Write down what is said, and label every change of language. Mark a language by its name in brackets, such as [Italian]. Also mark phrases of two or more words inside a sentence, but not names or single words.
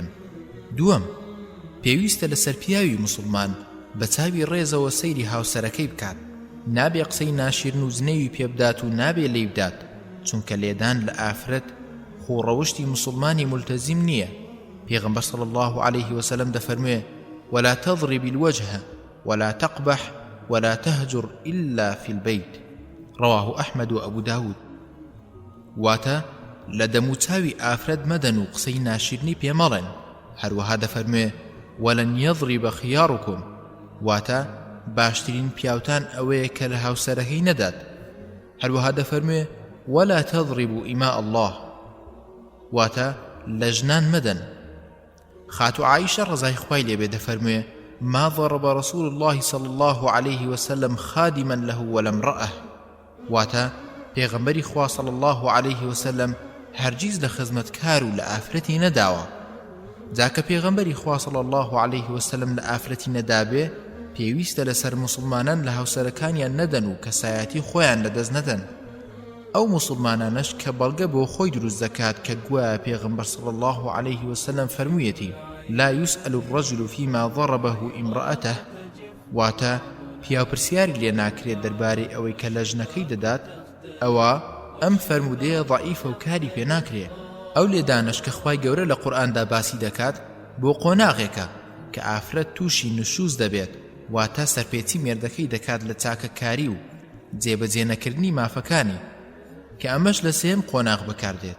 [Central Kurdish] دووەم، پێویستە لەسەر پیاوی مسلمان بە چاوی ڕێزەوە سەیری هاوسەرەکەی بکات، نابێ قسەی ناشیرن و زنەوی پێ بدات و نابێ لێی بدات، چونکە لێدان لە ئافرەت خوڕەوشتی مسلمانی ملتەزیم نییە. پێغەمبەر [Arabic] صلی الله عليه وسلم [Central Kurdish] دەفەرموێ [Arabic] ولا تضرب الوجه ولا تقبح ولا تهجر إلا في البيت، رواه أحمد وأبو داود. [Central Kurdish] واتە لە دەموچاوی ئافرەت مەدەن و قسەی ناشیرنی پێمەڵێن. هەروەها دەفەرموێ [Arabic] وەلەن یەضریبە خیارکم، [Central Kurdish] واتە باشترین پیاوتان ئەوەیە کە لە هاوسەرەکەی نەدات. هەروەها دەفەرموێ [Arabic] ولا تضربوا إماء الله، [Central Kurdish] واتە لە ژنان مەدەن. خاتو عائشە ڕەزای خوای لێبێ دەفەرموێ [Arabic] ما ضرب رسول الله صلى الله عليه وسلم خادما له ولا امرأة، [Central Kurdish] واتە پێغەمبەری خوا [Arabic] صلی الله عليه وسلم [Central Kurdish] هەرگیز لە خزمەتکار و لە ئافرەتی نەداوە. جاکە پێغەمبەری خوا [Arabic] صلی الله عليه وسلم [Central Kurdish] لە ئافرەتی نەدابێ، پێویستە لەسەر مسلمانان لە هاوسەرەکانیان نەدەن و کەسایەتی خۆیان لەدەست نەدەن. ئەو مسلمانانش کە بەڵگە بۆ خۆی دروست دەکات کە گوایە پێغەمبەر [Arabic] صلی الله عليه وسلم [Central Kurdish] فەرموویەتی [Arabic] لا يسأل الرجل فيما ضربه امرأته، [Central Kurdish] واتە پیاوپرسیاری لێ ناکرێت دەربارەی ئەوەی کە لە ژنەکەی دەدات، ئەوە ئەم فەرمودەیە ضعیفە و کاری پێ ناکرێت. ئەو لێدانش کە خوای گەورە لە قورئاندا باسی دەکات بۆ قۆناغێکە کە ئافرەت تووشی نشوز دەبێت، واتە سەرپێچی مێردەکەی دەکات لە چاکەکاری و جێبەجێ نەکردنی مافەکانی، کە ئەمەش لە سێم قۆناغ بەکاردێت.